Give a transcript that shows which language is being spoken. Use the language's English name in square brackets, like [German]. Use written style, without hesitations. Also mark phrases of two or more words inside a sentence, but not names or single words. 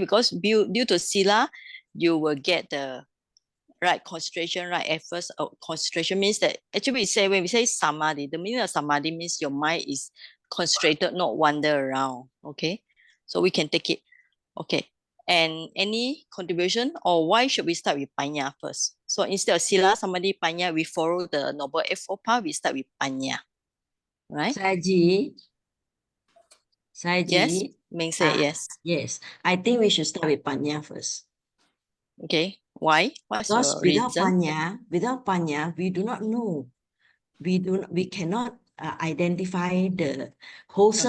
[English] Because due to sila, you will get the right concentration, right efforts. Concentration means that actually when we say samadhi, the meaning of samadhi means your mind is concentrated, not wander around. Okay. So we can take it. Okay. And any contribution, or why should we start with panya first? So instead of [Pali] sila, samadhi, panya, [English] we follow the Noble Eightfold Path, we start with panya. Right? Saji. Yes, Ming said yes. Yes, I think we should start with panya first. Okay, why? What's Because your reason? without panya, we do not know we cannot identify the wholesome